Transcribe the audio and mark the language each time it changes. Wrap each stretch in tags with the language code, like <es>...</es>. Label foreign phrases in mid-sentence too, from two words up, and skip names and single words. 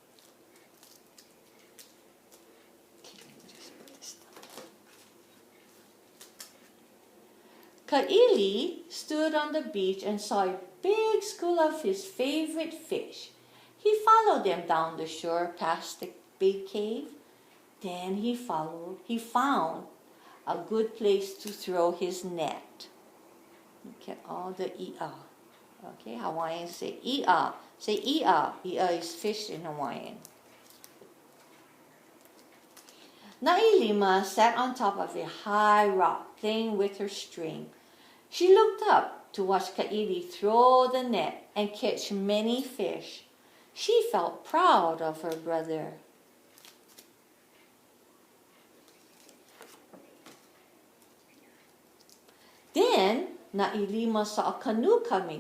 <en>Ka'ili stood on the beach and saw a big school of his favorite fish. He followed them down the shore past the big cave. Then he found a good place to throw his net. Look at all the i'a. Okay, Hawaiians say i'a. Say i'a. I'a is fish in Hawaiian. Na'ilima sat on top of a high rock playing with her string. She looked up to watch Ka'ili throw the net and catch many fish. She felt proud of her brother. Then Na'ilima saw a canoe coming.</en>